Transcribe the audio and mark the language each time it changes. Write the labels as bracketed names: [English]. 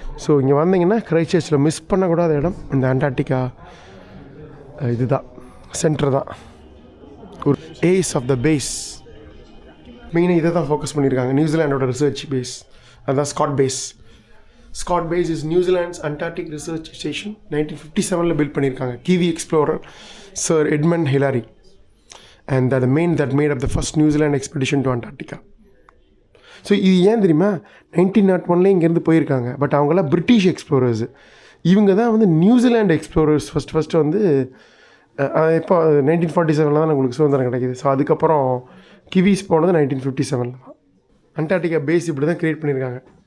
[Tamil] So இங்கே வந்தீங்கன்னா கிரைஸ்ட்சர்ச்சில் miss பண்ணக்கூடாத இடம் இந்த அண்டார்டிகா. இதுதான் சென்டர் தான், ஒரு [English] Ace of the base. [Tamil] மெயினாக இதை தான் ஃபோக்கஸ் பண்ணியிருக்காங்க, நியூசிலாண்டோட ரிசர்ச் பேஸ். அதுதான் Scott base. [English] Scott base is New Zealand's Antarctic research station. [Tamil] 1957 build பண்ணியிருக்காங்க. [English] Kiwi explorer sir Edmund Hillary and that made up the first New Zealand expedition to Antarctica. [Tamil] So இது ஏன் தெரியுமா? 1901 இங்கேருந்து போயிருக்காங்க. பட் அவங்களாம் British எக்ஸ்ப்ளோரர்ஸு. இவங்க தான் வந்து நியூசிலாண்ட் எக்ஸ்ப்ளோரர்ஸ் ஃபஸ்ட்டு வந்து இப்போ 1947 தான் உங்களுக்கு சுதந்திரம் கிடைக்கிது. ஸோ அதுக்கப்புறம் கிவிஸ் போனது 1957 தான். அண்டார்டிகா பேஸ் இப்படி தான் க்ரியேட் பண்ணியிருக்காங்க.